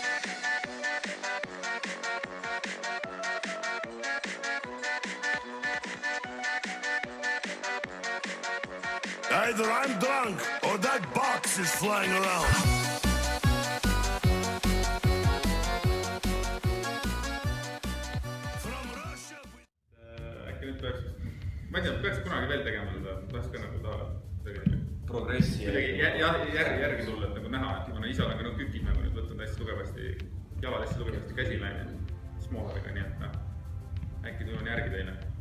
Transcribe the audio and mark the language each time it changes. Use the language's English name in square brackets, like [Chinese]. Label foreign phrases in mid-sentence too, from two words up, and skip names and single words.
[English] Either I'm drunk, or that box is flying around. From Russia with... [Estonian] Äkki nüüd peaks, ma ei tea, peaks kunagi veel tegema seda, tahaks ka nagu kuidagi Progressi järgi tulla, et nagu näha, et kuna ise olen ka nagu kükid nagu nüüd võtnud hästi tugevasti, jalad hästi tugevasti käsile, smalleriga, nii et noh, äkki tulen järgi teile.